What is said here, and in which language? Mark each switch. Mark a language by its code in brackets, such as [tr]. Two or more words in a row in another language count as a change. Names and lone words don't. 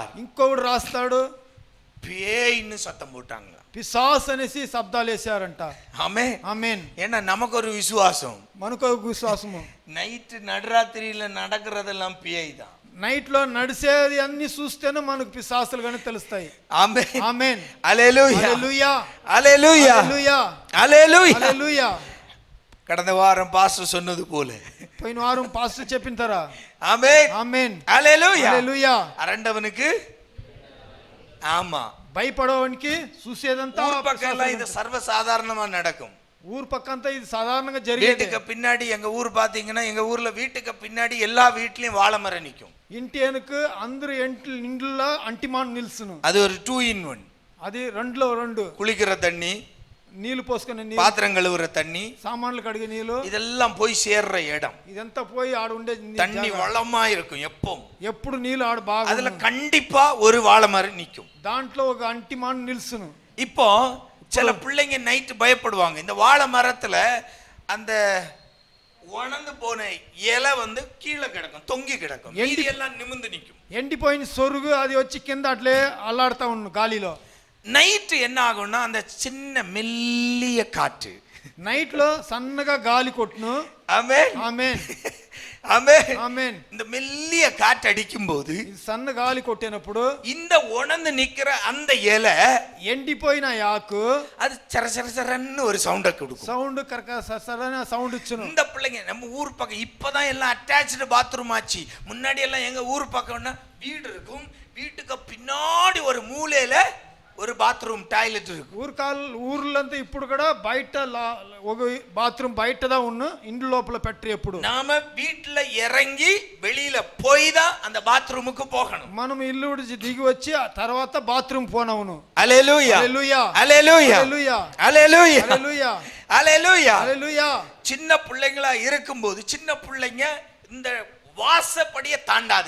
[te] ఇంకొకడు రాస్తాడు [ta] பேய்ன்னு சத்தம் போட்டாங்க. [te] పిశాస్ అనేసి శబ్దాలు వేసారంట. [ta] ஆமென். [te] ఆమేన్. [ta] ஏன்னா நமக்கு ஒரு விசுவாசம், [te] మనకు ఒక విశ్వాసము. [ta] நைட்டு நடுராத்திரியில நடக்கிறதெல்லாம் பேய் தான். [te] నైట్ లో నడిచేది అన్ని చూస్తేనే మనకు పిశాసులు గాని తెలుస్తాయి. [ta] ஆமென். [te] ఆమేన్. [ta] அல்லேலூயா. [te] హల్లెలూయా. [ta] அல்லேலூயா. [te] హల్లెలూయా. [ta] அல்லேலூயா. [te] హల్లెలూయా. [ta] கடந்த வாரம் பாஸ்டர் சொன்னது போல, [te] పోయిన వారం పాస్టర్ చెప్పింటారా? [ta] ஆமென். [te] ఆమేన్. [ta] அல்லேலூயா. [te] హల్లెలూయా. [ta] அரண்டவனுக்கு ஆமா, [te] భయపడవానికి చూసేదంతా [ta] ஊர் பக்கம்லாம் இது சர்வசாதாரணமா நடக்கும். [te] ఊరు పక్కంతా ఇది సాధారణంగా జరిగేది. [ta] வீட்டுக்கு பின்னாடி எங்க ஊர் பாத்தீங்கன்னா, எங்க ஊர்ல வீட்டுக்கு பின்னாடி எல்லா வீட்லயும் வாழை மரம் நிக்கும். [te] ఇంటి వెనుక అందరు ఇంట్లో అంటిమాన్ నిల్సును. [ta] அது ஒரு 2 [en] in 1. [te] అది రెండులో రెండు. [ta] குளிக்கிற தண்ணி, [te] నీళ్లు పోసుకునే నీళ్లు, [ta] பாத்திரம் கழுவுற தண்ணி, [te] సామాన్లు కడిగే నీళ్లు, [ta] இதெல்லாம் போய் சேர்ற இடம். [te] ఇదంతా పోయి ఆడ ఉండే [ta] தண்ணி வளமா இருக்கும் எப்பவும். [te] ఎప్పుడు నీళ్లు ఆడ బాగా, [ta] அதுல கண்டிப்பா ஒரு வாழை மரம் நிக்கும். [te] దాంట్లో ఒక అంటిమాన్ నిల్సును. [ta] இப்போ சில பிள்ளைங்க நைட்டு பயப்படுவாங்க. இந்த வாழை மரத்துல அந்த உணர்ந்து போன இலை வந்து கீழே கிடக்கும், தொங்கி கிடக்கும், மீதி எல்லாம் நிமிர்ந்து நிற்கும். [te] ఎండిపోయిన సొరుగు అది వచ్చి కింద అట్లే అల్లాడుతా ఉన్న గాలిలో. [ta] நைட்டு என்ன ஆகும்னா அந்த சின்ன மெல்லிய காற்று, [te] నైట్ లో సన్నగా గాలి కొట్టును. [ta] ஆமென் [te] ఆమేన్ [ta] ஆமென் [te] ఆమేన్. [ta] இந்த மெல்லிய காற்று அடிக்கும் போது [te] ఇది సన్న గాలి కొట్టినప్పుడు [ta] இந்த உணர்ந்து நிக்கிற அந்த இலை [te] ఎండిపోయిన యాకు [ta] அது சர சர சரன்னு ஒரு சவுண்ட கொடுக்கும். [te] సౌండ్ కరక సరన సౌండ్ ఇచ్చును. [ta] இந்த பிள்ளைங்க நம்ம ஊர் பக்கம் இப்பதான் எல்லாம் [en] attached bathroom [ta] ஆச்சு. முன்னாடி எல்லாம் எங்க ஊர் பக்கம்னா வீடு இருக்கும், வீட்டுக்கு பின்னாடி ஒரு மூலையில ஒரு [en] bathroom toilet [ta] இருக்கும். [te] ఊర్లంతా ఇప్పుడు కూడా బయట ఒక బాత్రూమ్ బయటదా ఉన్న ఇంటి లోపల పెట్టరు. ఎప్పుడు [ta] நாம வீட்டுல இறங்கி வெளியில போய் தான் அந்த பாத்ரூமுக்கு போகணும். [te] మనం ఇల్లు విడిచి దిగి వచ్చి ఆ తర్వాత బాత్రూమ్ పోనవును. హల్లెలూయా హల్లెలూయా హల్లెలూయా హల్లెలూయా హల్లెలూయా హల్లెలూయా [ta] ஹல்லேலூயா [te] హల్లెలూయా. [ta] சின்ன பிள்ளைங்களா இருக்கும்போது சின்ன பிள்ளைங்க இந்த வாசப்படியை தாண்டாது.